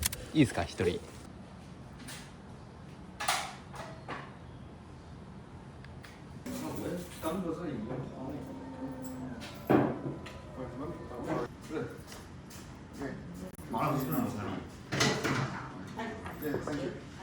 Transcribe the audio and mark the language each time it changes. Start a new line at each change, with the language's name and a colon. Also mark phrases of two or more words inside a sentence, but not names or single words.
Japanese: いですか、一人。
Chinese: 马上就上菜了。对 ，
English: thank you。